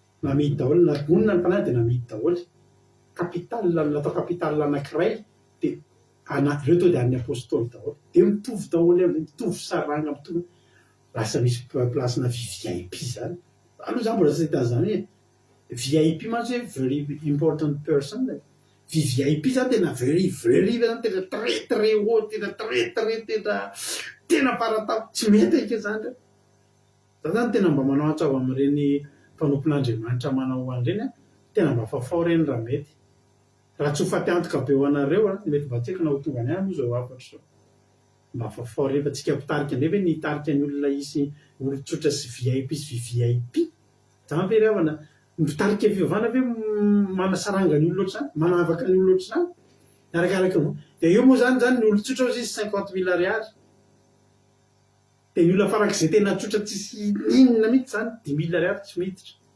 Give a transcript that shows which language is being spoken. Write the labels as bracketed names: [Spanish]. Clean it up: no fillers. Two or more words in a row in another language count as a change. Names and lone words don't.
[Malagasy] namidy daholo na monina ny mpanay dia namidy daholo kapitaly natao kapitaly anankiray dia ireo to dia an'ny apôstôly daholo dia mitovy daholo mitovy saranga mitovy lasa misy plasina VIP zany aloha zany mbola tsy zany hoe VIP mantsy hoe [English] very important person [Malagasy] VIP zany tena very zany tena [French] très haut [Malagasy] tena paratao tsy mety ake zany za zany tena mba manao antsava amin'ireny mpanompon'Andriamanitra manao an'ireny tena mba fafao reny raha mety raha tsy ho fatiantoka be ho anareo mety mba tsika na ho tonga any moa zao afatra zao mba fafao reny fa tsika mpitarika ndray ve nitarika ny olona isy olon-tsotra sy VIP sy VIP zany ve ravana mitarika fivavahana ve manasaranga ny olona ohatr'izany manavaka ny olona ohatr'izany arakaraka avao dia io moa zany ny olon-tsotra ozy izy 50 000 ariary dia ny olona farak'izay tena tsotra tsisy inona mihitsy zany 10 000 ariary tsy miditra